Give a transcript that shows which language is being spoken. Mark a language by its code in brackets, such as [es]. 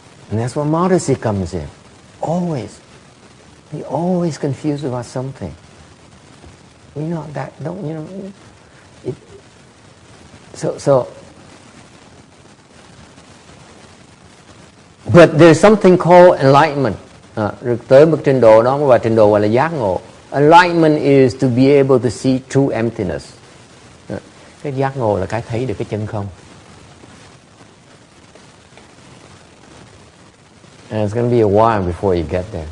[en] And that's where modesty comes in. Always. You're always confused about something. You know that, don't you know? But there's something called enlightenment. [vi] Rồi tới một trình độ đó và trình độ gọi là giác ngộ. [en] Enlightenment is to be able to see true emptiness. [vi] Cái giác ngộ là cái thấy được cái chân không. [en] And it's going to be a while before you get there.